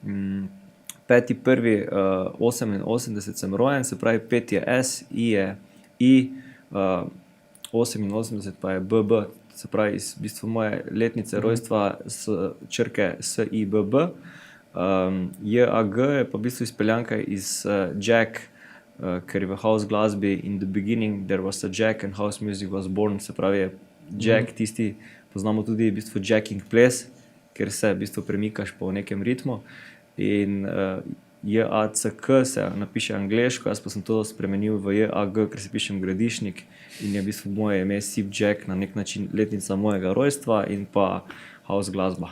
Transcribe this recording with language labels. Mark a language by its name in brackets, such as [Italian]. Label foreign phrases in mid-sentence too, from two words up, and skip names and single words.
[Slovenian] 5.1.88 sem rojen, se pravi 5 je S, I je I, 88 pa je BB, se pravi iz v bistvu moje letnice rojstva s črke S, I, B, B. J, A, G je pa v bistvu izpeljanka iz Jack, ker je v house glasbi [English] in the beginning there was a Jack and house music was born, [Slovenian] se pravi je Jack tisti, poznamo tudi v bistvu jacking ples, ker se v bistvu premikaš po nekem ritmu in J, A, C, K se napiše angleško, jaz pa sem to spremenil v J, A, G, ker se pišem Gradišnik in je v bistvu moje ime Sib Jack na nek način letnica mojega rojstva in pa house glasba.